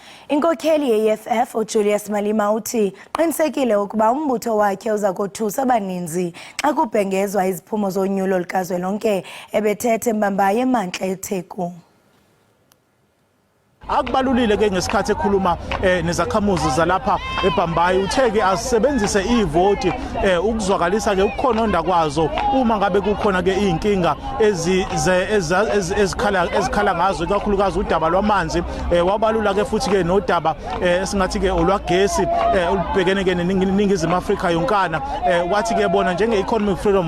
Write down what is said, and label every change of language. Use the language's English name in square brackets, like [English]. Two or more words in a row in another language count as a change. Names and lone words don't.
[Xhosa] Inkokheli ye-EFF uJulius Malema uthi qinisekile ukuba umbutho wakhe uza kothusa abaninzi xa kubhengezwa iziphumo zonyulo likazwelonke ebethethe mbambaye emantla eTheku. [Zulu] Akubalulile ke ngesikhathi ekhuluma nezakhamuzi zalapha eBhambayi utheke asebenzise ivoti ukuzwakalisa ke ukukhononda kwazo uma ngabe kukhona ke izinkinga ezikhala ngazo kakhulukazi udaba lwamanzi wabalula ke futhi ke nodaba esingathi ke olwagesi olubhekene ke neningizimu Afrika yonkana wathi ke bona njenge [English] economic freedom